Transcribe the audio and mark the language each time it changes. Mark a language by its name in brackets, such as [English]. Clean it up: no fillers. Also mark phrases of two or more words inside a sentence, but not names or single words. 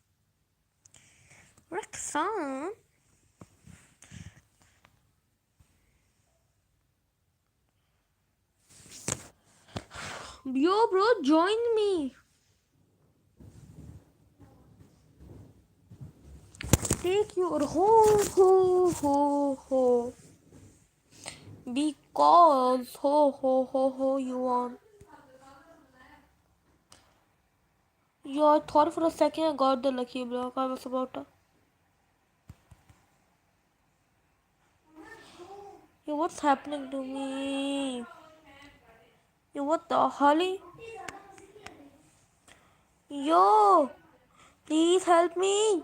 [English] Roxanne? Yo, bro, join me. Take your ho ho ho ho. Because ho you want. Yo, I thought for a second I got the lucky block. I was about to. Yo, what's happening to me? Yo, what the holly? Yo, please help me.